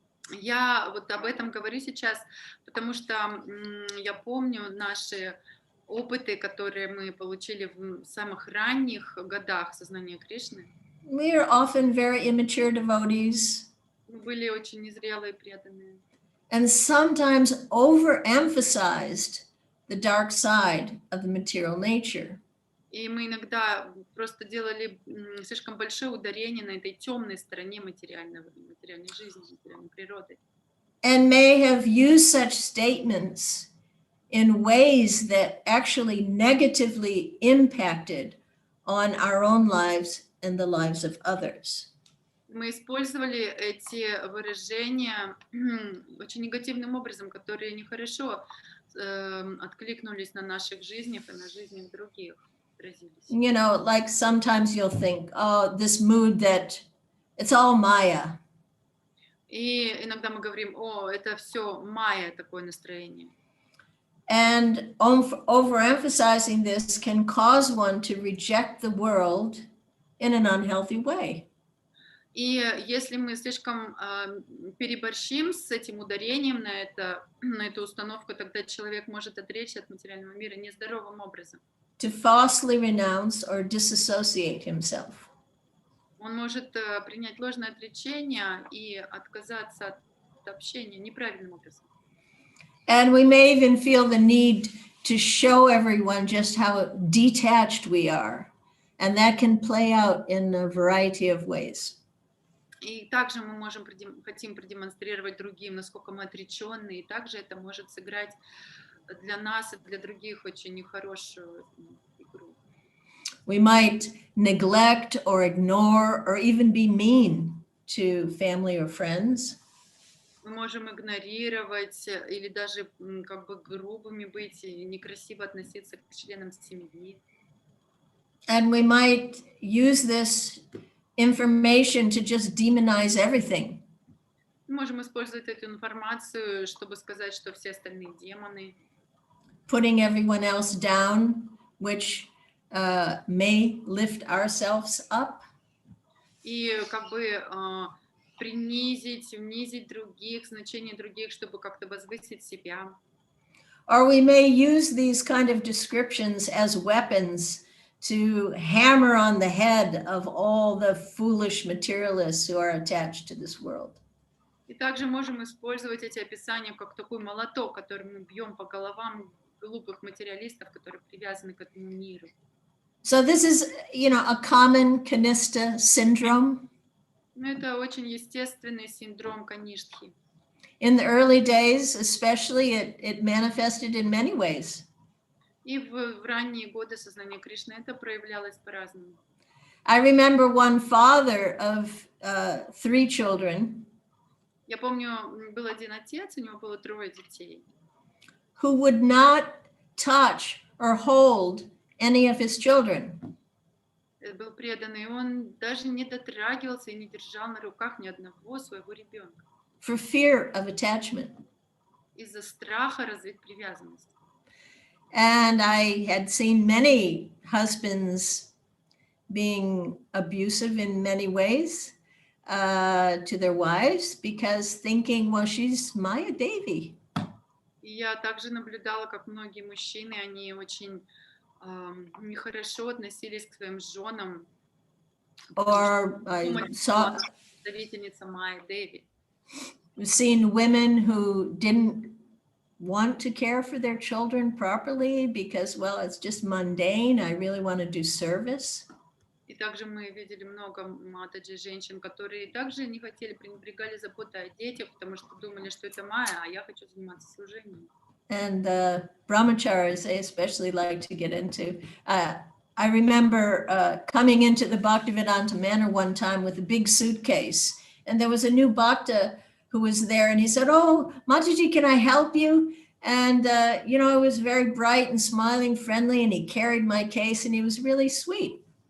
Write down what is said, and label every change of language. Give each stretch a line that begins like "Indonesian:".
Russian: Я вот об этом говорю сейчас, потому что я помню наши опыты, которые мы получили в самых ранних годах сознания Кришны.
English: we are often very immature devotees
Russian: Мы были очень незрелые, преданные.
English: and sometimes overemphasized the dark side of the material nature.
Russian: И мы иногда просто делали слишком большое ударение на этой темной стороне материальной жизни, материальной природы.
English: And may have used such statements in ways that actually negatively impacted on our own lives and the lives of others.
Russian: Мы использовали эти выражения очень негативным образом, которые нехорошо откликнулись на наших жизнях и на жизнях других.
English: You know, like sometimes you'll think, oh, this mood that it's all Maya.
Russian: И иногда мы говорим, о, это все майя, такое настроение.
English: And overemphasizing this can cause one to reject the world in an unhealthy way.
Russian: И если мы слишком переборщим с этим ударением на эту установку, тогда человек может отречься от материального мира нездоровым образом.
English: To falsely renounce or disassociate himself.
Russian: Он может принять ложное отречение и отказаться от общения неправильным образом.
English: And we may even feel the need to show everyone just how detached we are. And that can play out in a variety of ways.
Russian: И также мы хотим продемонстрировать другим, насколько мы отреченные, и также это может сыграть для нас и для других очень нехорошую игру.
English: We might neglect or ignore or even be mean to family or friends.
Russian: Мы можем игнорировать или даже как бы грубыми быть и некрасиво относиться к членам семьи.
English: And we might use this information to just demonize everything.
Russian: Мы можем использовать эту информацию, чтобы сказать, что все остальные демоны.
English: Putting everyone else down, which may lift ourselves up.
Russian: И как бы унизить других, значение других, чтобы как-то возвысить себя.
English: Or we may use these kind of descriptions as weapons to hammer on the head of all the foolish materialists who are attached to this world.
Russian: И также можем использовать эти описания как такой молоток, которым мы бьем по головам глупых материалистов, которые привязаны к этому миру.
English: So this is, you know, a common Kanista syndrome.
Russian: Но это очень естественный синдром Каништхи.
English: In the early days, especially, it manifested in many ways.
Russian: И в ранние годы сознания Кришны это проявлялось по-разному.
English: I remember one father of 3 children.
Russian: Я помню, был один отец, у него было 3 детей,
English: who would not touch or hold any of his children.
Russian: был преданный, он даже не дотрагивался и не держал на руках ни одного своего ребенка.
English: For fear of attachment.
Russian: Из-за страха развить привязанность.
English: And I had seen many husbands being abusive in many ways to their wives because thinking, well, she's Maya Devi.
Russian: И я также наблюдала, как многие мужчины, они очень нехорошо относились к своим женам.
English: Or I saw
Russian: Представительница Майя Деви.
English: seen women who didn't want to care for their children properly because, well, it's just mundane. I really want to do service.
Russian: И также мы видели много матаджи женщин, которые также не хотели, пренебрегали заботой о детях, потому что думали, что это Майя, а я хочу заниматься служением.
English: And brahmacharis, they especially like to get into. I remember coming into the Bhaktivedanta Manor one time with a big suitcase, and there was a new Bhakta who was there, and he said, "Oh, Mataji, can I help you?" And, you know, it was very bright and smiling, friendly, and he carried my case, and he was really sweet.